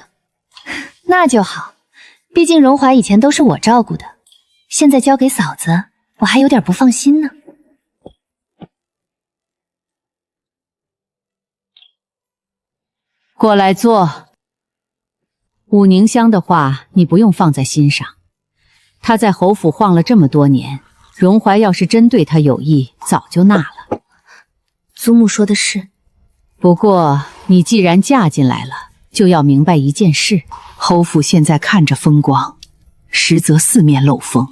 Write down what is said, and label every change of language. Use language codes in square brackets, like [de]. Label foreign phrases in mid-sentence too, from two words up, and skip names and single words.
[zh] 那就好，畢竟榮懷以前都是我照顧的，現在交給嫂子，我還有點不放心呢。過來坐。武寧香的話你不用放在心上，他在侯府晃了這麼多年，榮懷要是真對他有意，早就納了。祖母說的是。不過你既然嫁進來了，就要明白一件事，侯府現在看着風光，實則四面漏風。